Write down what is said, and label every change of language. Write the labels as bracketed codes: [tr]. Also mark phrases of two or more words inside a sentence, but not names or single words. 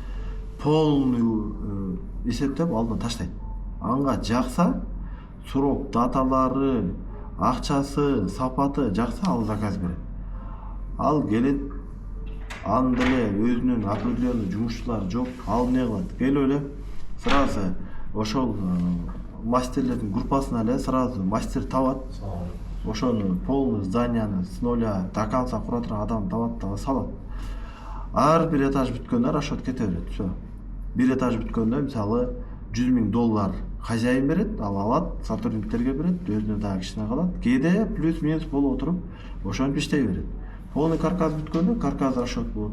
[ky] Полный эсептеп алдына таштайт. Анга жакса, суроо даталары, акчасы, сапаты жакса ал заказ берет. Ал келет, анын деле өзүнүн определенный жумушчулары жок, ал эмне кылат? Келип эле сразу ошол мастерлердин группасына эле сразу мастер табат. Ошону полный зданияны [ru] с нуля до конца [ky] кура турган адам табат да салат. Ар бир этаж бүткөндө расчет кете берет. Всё. Бир этаж бүткөндө мисалы $100,000 хозяин берет, ал алат, сотрудниктерге берет, өзүнө дагы кичине калат. Кээде плюс-минус болуп отуруп, ошентип иштей берет. Полный каркас бүткөндө каркас расчет болот.